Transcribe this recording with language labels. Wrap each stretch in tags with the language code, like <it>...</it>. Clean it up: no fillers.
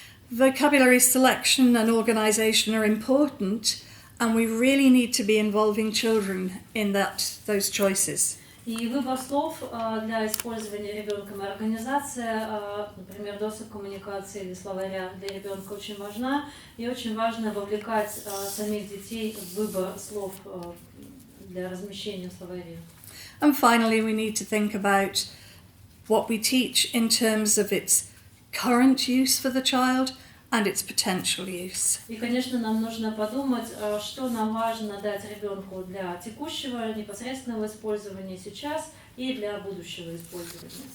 <en>Vocabulary selection and organisation are important, and we really need to be involving children in those choices.</en> <ru>И выбор слов для использования ребенком и организация, например, досок коммуникации или словаря для ребенка очень важна, и очень важно вовлекать самих детей в выбор слов для размещения в словаре.</ru> <en>And finally, we need to think about what we teach in terms of its current use for the child and its potential use.</en> <ru>И, конечно, нам нужно подумать, что нам важно дать ребенку для текущего непосредственного использования сейчас и для будущего использования.</ru>